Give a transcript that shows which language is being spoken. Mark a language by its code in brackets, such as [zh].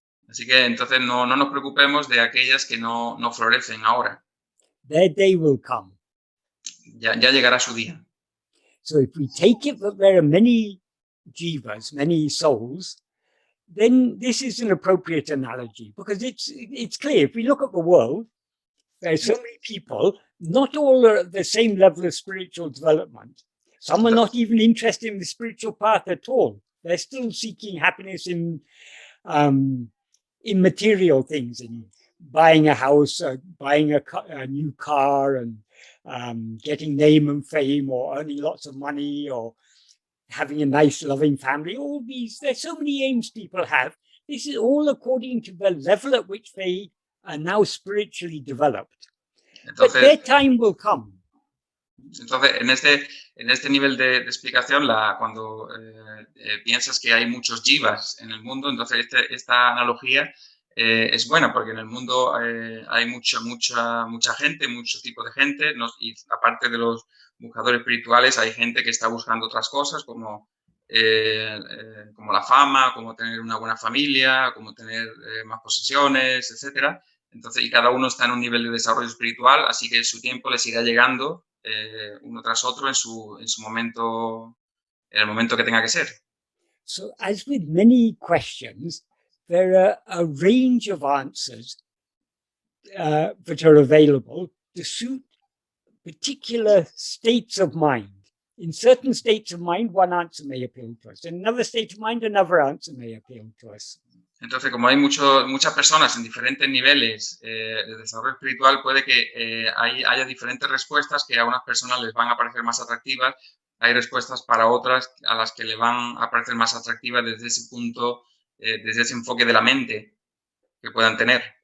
[es] Así que entonces no nos preocupemos de aquellas que no florecen ahora. [en] Their day will come. [es] Ya llegará su día. [en] So if we take it that there are many jivas, many souls, then this is an appropriate analogy, because it's clear. If we look at the world, there are so many people, not all are at the same level of spiritual development. Some are not even interested in the spiritual path at all. They're still seeking happiness in material things, in buying a house, buying a new car, and getting name and fame, or earning lots of money, or having a nice, loving family. All these, there's so many aims people have. This is all according to the level at which they are now spiritually developed. [es] Entonces, [en] but their time will come. [es] Entonces, en este nivel de explicación, cuando piensas que hay muchos jivas en el mundo, entonces esta analogía es buena, porque en el mundo hay mucha gente, muchos tipos de gente, y aparte de los buscadores espirituales, hay gente que está buscando otras cosas como la fama, como tener una buena familia, como tener más posesiones, etcétera. Entonces, y cada uno está en un nivel de desarrollo espiritual, así que su tiempo les irá llegando uno tras otro en su momento, en el momento que tenga que ser. [en] So, as with many questions, there are a range of answers that are available to suit particular states of mind. In certain states of mind, one answer may appeal to us. In another state of mind, another answer may appeal to us. [es] Entonces, como hay muchas personas en diferentes niveles de desarrollo espiritual, puede que haya diferentes respuestas que a unas personas les van a parecer más atractivas. Hay respuestas para otras a las que le van a parecer más atractivas desde ese punto, desde ese enfoque de la mente que puedan tener.